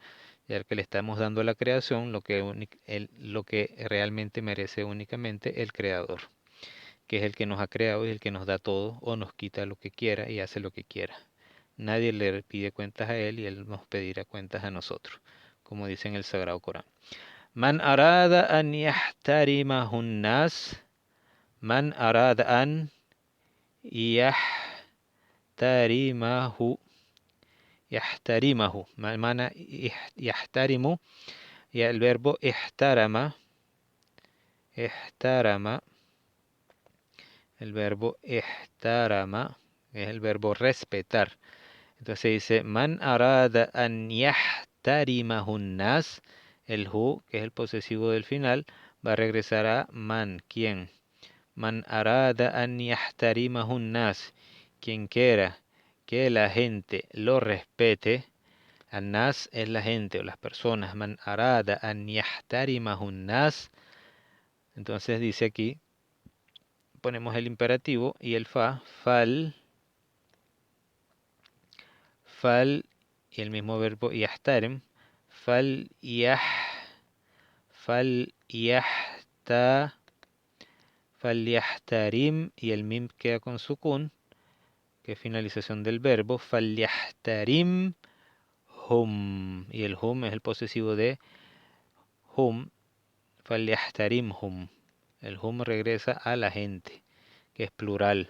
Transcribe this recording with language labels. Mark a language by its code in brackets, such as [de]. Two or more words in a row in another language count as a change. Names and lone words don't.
[es] Ya que le estamos dando a la creación lo que realmente merece únicamente el Creador, que es el que nos ha creado y el que nos da todo o nos quita lo que quiera y hace lo que quiera. Nadie le pide cuentas a Él y Él nos pedirá cuentas a nosotros, como dice en el Sagrado Corán. [ar] من أراد أن يحترمه الناس، من أراد أن يحترمه، من يحترم, [es] y el verbo ihtarama, el verbo ihtarama es el verbo respetar. Entonces dice, [ar] من أراد أن يحترمه الناس, [es] el hu, que es el posesivo del final, va a regresar a man, ¿quién? [ar] من أراد أن يحترمه الناس, [es] quien quiera que la gente lo respete. An-nas es la gente o las personas. [ar] من أراد أن يحترمه الناس, [es] Entonces dice aquí, ponemos el imperativo y el fa, fal, y el mismo verbo [ar] يحترم، فلي، فليحت، فليحترم, [es] y el mim queda con sukun, que es finalización del verbo, [ar] فليحترمهم, [es] y el hum es el posesivo de hum, [ar] فليحترمهم, [es] el hum regresa a la gente, que es plural.